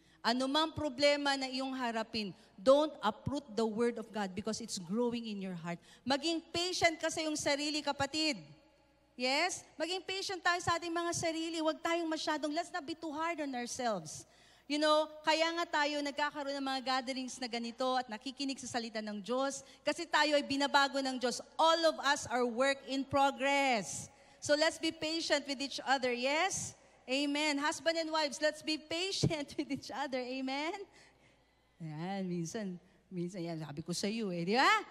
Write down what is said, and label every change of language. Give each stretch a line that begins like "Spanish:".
Filipino: Ano mang problema na iyong harapin,
English: don't uproot the Word of God because it's growing in your heart.
Filipino: Maging patient ka sa iyong sarili, kapatid. Yes? Maging patient tayo sa ating mga sarili. Huwag tayong masyadong,
English: let's not be too hard on ourselves. You know,
Filipino: kaya nga tayo nagkakaroon ng mga gatherings na ganito at nakikinig sa salita ng Diyos kasi tayo ay binabago ng Diyos.
English: All of us are work in progress. So let's be patient with each other. Yes? Amen. Husband and wives, let's be patient with each other. Amen?
Filipino: Yan, minsan yan, sabi ko sa iyo di ba?